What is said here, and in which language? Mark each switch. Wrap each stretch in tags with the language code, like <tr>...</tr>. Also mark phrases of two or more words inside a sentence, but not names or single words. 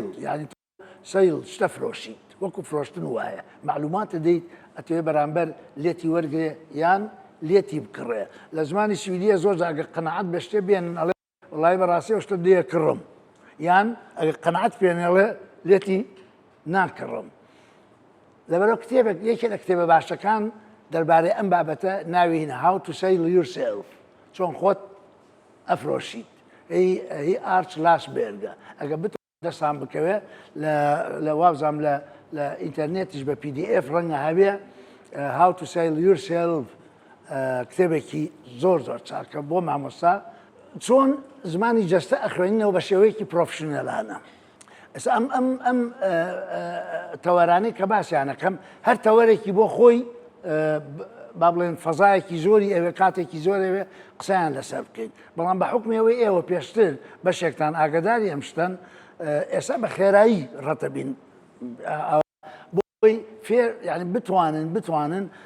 <ckb>یعنی سەیل شتە فرۆشیت وەکو فرۆشتن وایە معلوماتە دەیت ئەتەوێت بەرامبەر لێتی وەرگێ یان لێتی بکڕێ لە زمانی سویدیە زۆر ئەگە قەنەعەت بە شتێ بێنن ئەڵێ وڵای بەڕاستی ئەو شتە دێ کڕم یان ئەگە قەنەعەت پێنێڵێ لێتی ناکڕم لەبەرەوە کتێبێک یەکێ لە کتێبە باشەکان دەربارەی ئەم بابەتە ناوی هینە</ckb> <en>how to sell yourself</en> <ckb>چۆن خۆت ئەفرۆشیت هی ئارچ لاسبێرگە ئەگە دەستان بکەوێ لە وابزانام لە ئینتەرنێتیش بە PDF ڕەنگە هەبێ</ckb> <en>how to sell yourself</en> <ckb>کتێبێکی زۆر چاکە بۆ مامۆستا چۆن زمانی جەستە ئەخوێنینەوە بە شێوەیەکی پرۆفشنەلانە ئێستا ئەم تەوەرانەی کە باسییانەکەم هەر تەوەرێکی بۆ خۆی با بڵێن فەزایەکی زۆری ئەوێ کاتێکی زۆر ئەوێ قسەیان لەسەر بکەین بەڵام بە حکمەوەی ئێوە پێشتر بەشێکتان ئاگداری ئەم شتن ئێستا بە خێرایی ڕەتەبین بۆی فێر ینی بتوانن</ckb>